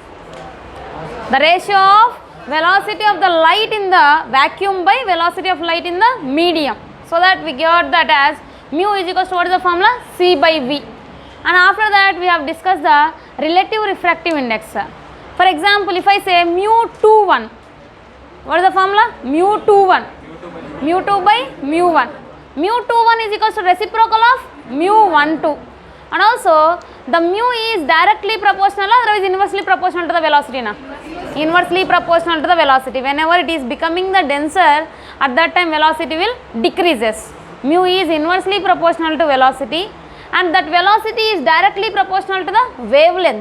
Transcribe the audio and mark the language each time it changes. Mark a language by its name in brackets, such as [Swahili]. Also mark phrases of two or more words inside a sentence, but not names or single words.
[English] The ratio of velocity of the light in the vacuum by velocity of light in the medium. So that we got that as mu is equals to, what is the formula? C by V. And after that we have discussed the relative refractive index. For example, if I say mu 21, what is the formula? Mu 21, mu 2 by mu 1. Mu 21 is equals to reciprocal of mu 12. And also the mu is directly proportional or otherwise inversely proportional to the velocity na? Inversely proportional to the velocity. Whenever it is becoming the denser, at that time velocity will decreases. Mu is inversely proportional to velocity, and that velocity is directly proportional to the wavelength.